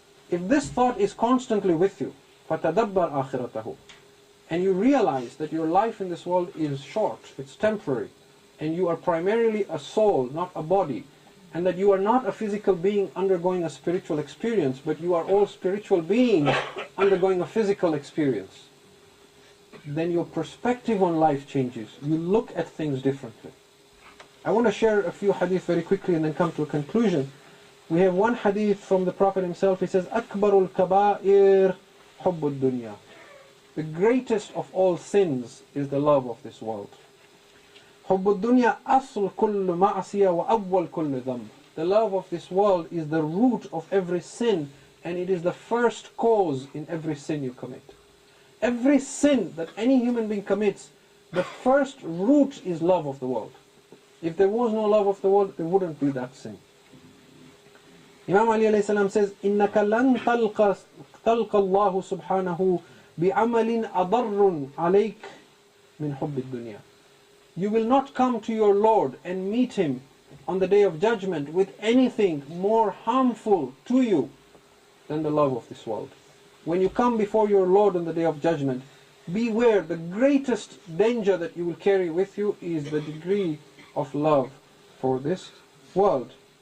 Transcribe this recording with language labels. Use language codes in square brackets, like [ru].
[en] If this thought is constantly with you, [ar] فَتَدَبَّرْ آخِرَتَهُ, [en] and you realize that your life in this world is short, it's temporary, and you are primarily a soul, not a body, and that you are not a physical being undergoing a spiritual experience, but you are all spiritual beings undergoing a physical experience, then your perspective on life changes. You look at things differently. I want to share a few hadith very quickly and then come to a conclusion. We have one hadith from the Prophet himself. He says, [ar] أَكْبَرُ الْكَبَائِرِ حُبُّ الدُّنْيَا. [en] The greatest of all sins is the love of this world. [ar] حُبُّ الدُّنْيَا أَصْلُ كُلُّ مَعْصِيَةٍ وَأَوَّلُ كُلِّ ذَنْبٍ. [en] The love of this world is the root of every sin, and it is the first cause in every sin you commit. Every sin that any human being commits, the first root is love of the world. If there was no love of the world, there wouldn't be that sin. Imam Ali alayhi salam says, [ar] إِنَّكَ لَن تَلْقَ اللَّهُ سُبْحَانَهُ بِعَمَلٍ أَضَرٌّ عَلَيْكَ مِنْ حُبِّ الدُّنْيَا. [en] You will not come to your Lord and meet Him on the Day of Judgment with anything more harmful to you than the love of this world. When you come before your Lord on the Day of Judgment, beware, the greatest danger that you will carry with you is the degree of love for this world.